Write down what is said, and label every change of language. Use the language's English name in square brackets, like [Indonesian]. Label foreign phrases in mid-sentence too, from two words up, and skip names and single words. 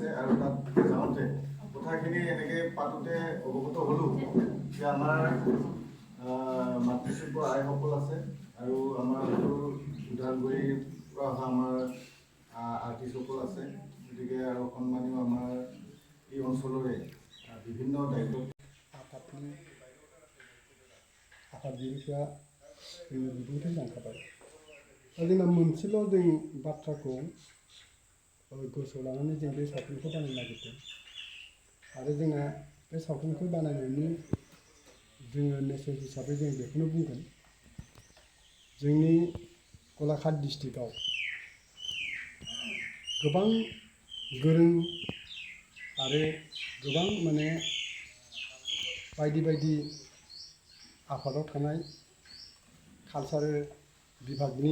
[Assamese] আৰু তাত যাওঁতে কথাখিনি এনেকৈ পাতোঁতে অৱগত হ'লোঁ যে আমাৰ মাতৃশিল্পৰ আইসকল আছে আৰু আমাৰ ওদালগুৰিৰ পৰা অহা আমাৰ আৰ্টিষ্টসকল আছে। গতিকে আৰু সন্মানীয় আমাৰ এই অঞ্চলৰে বিভিন্ন দায়িত্ব [Bodo] आफादगिरिफ्रा जोंनो बिबुंथि लांखाबाय। दा जोंना मोनसेल' जों बाथ्राखौ गोसोआव लानानै जों बे सावथुनखौ बानायनो नागिरदों। आरो जोंना बे सावथुनखौ बानायनायनि जोङो मेसेज हिसाबै जों बेखौनो बुंगोन, जोंनि गलाघाट डिस्ट्रिक्टआव गोबां गोरों आरो गोबां माने बायदि बायदि आफादाव थानाय कालचारेल बिभागनि